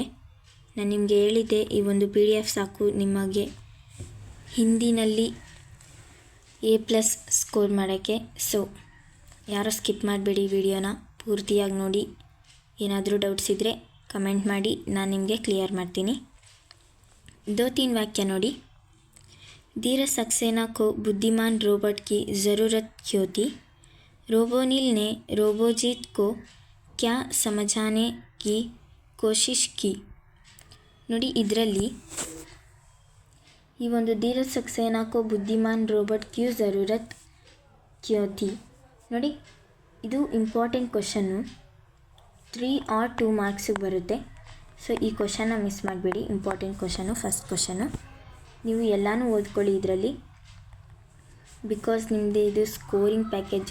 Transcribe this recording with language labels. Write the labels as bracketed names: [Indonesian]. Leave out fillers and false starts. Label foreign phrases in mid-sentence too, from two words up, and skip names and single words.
[Kannada] ನಾನು ನಿಮಗೆ ಹೇಳಿದ್ದೆ ಈ ಒಂದು PDF ಸಾಕು ನಿಮಗೆ ಹಿಂದಿನಲ್ಲಿ A+ ಸ್ಕೋರ್ ಮಾಡೋಕ್ಕೆ. ಯಾರೋ ಸ್ಕಿಪ್ ಮಾಡಬೇಡಿ, ವಿಡಿಯೋನ ಪೂರ್ತಿಯಾಗಿ ನೋಡಿ. ಏನಾದರೂ ಡೌಟ್ಸ್ ಇದ್ದರೆ ಕಮೆಂಟ್ ಮಾಡಿ, ನಾನು ನಿಮಗೆ ಕ್ಲಿಯರ್ ಮಾಡ್ತೀನಿ. 2-3 ವಾಕ್ಯ ನೋಡಿ. [Hindi] धीरज सक्सेना को बुद्धिमान रोबोट की ज़रूरत क्यों थी? रोबोनिल ने रोबोजीत को क्या समझाने की कोशिश की? [Kannada] ನೋಡಿ, ಇದರಲ್ಲಿ ಈ ಒಂದು [Hindi] धीरज सक्सेना को बुद्धिमान रोबोट क्यू ज़रूरत क्यों थी [Kannada] ನೋಡಿ, ಇದು [English] important question. [Kannada] 3 or 2 ಮಾರ್ಕ್ಸಿಗೆ ಬರುತ್ತೆ. ಈ ಕ್ವಶನ್ನ ಮಿಸ್ ಮಾಡಬೇಡಿ. [English] important question, first question. [Kannada] ನೀವು ಎಲ್ಲನೂ ಓದ್ಕೊಳ್ಳಿ ಇದರಲ್ಲಿ. ಬಿಕಾಸ್ ನಿಮ್ಮದು ಇದು [English] scoring package.